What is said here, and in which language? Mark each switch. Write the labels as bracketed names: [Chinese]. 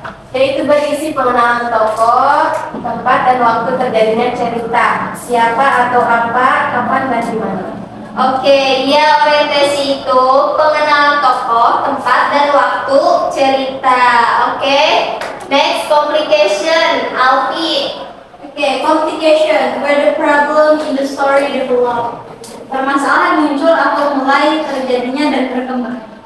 [Indonesian] Yaitu berisi pengenalan tokoh, tempat dan waktu terjadinya cerita, siapa atau apa, kapan dan di mana. Oke, ya orientasi itu pengenalan tokoh, tempat dan waktu cerita. [English] Oke, next complication, Alfi. Okay, complication, where the problem in the story develop. [Indonesian] Permasalahan muncul atau mulai terjadinya dan berkembang.